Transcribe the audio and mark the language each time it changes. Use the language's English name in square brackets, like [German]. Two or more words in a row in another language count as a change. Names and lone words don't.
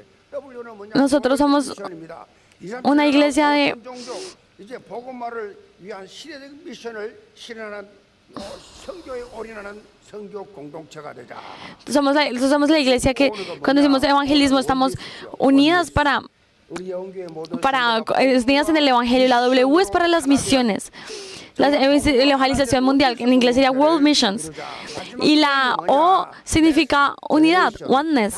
[Spanish] nosotros somos una iglesia de [Korean] 이제 복음화를 위한 시대적 미션을 실현하는 선교에 올인하는 선교 공동체가 되자. [Spanish] somos la iglesia que cuando decimos evangelismo estamos unidas unidas en el evangelio. La W es para las misiones. La evangelización mundial, en inglés sería [English] World Missions. [Spanish] Y la O significa unidad, oneness.